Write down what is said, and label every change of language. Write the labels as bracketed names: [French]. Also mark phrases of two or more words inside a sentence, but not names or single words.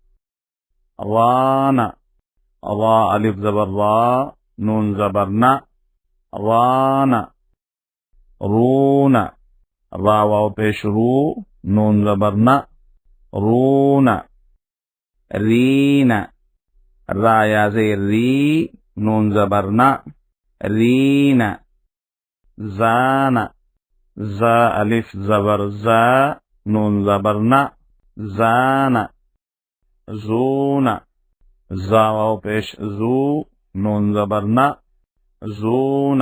[Urdu] وانا وا الف زبر وا، نون زبر نا، وانا. رونا را واو پیش رو، نون زبر نا، رونا. رینا را یا زیر ری, نون زبر نا، رینا. جانا جا الف زبر جا، نون زبر نا، جانا. جونا جا واو پیش جو، نون زبر نا، جونا.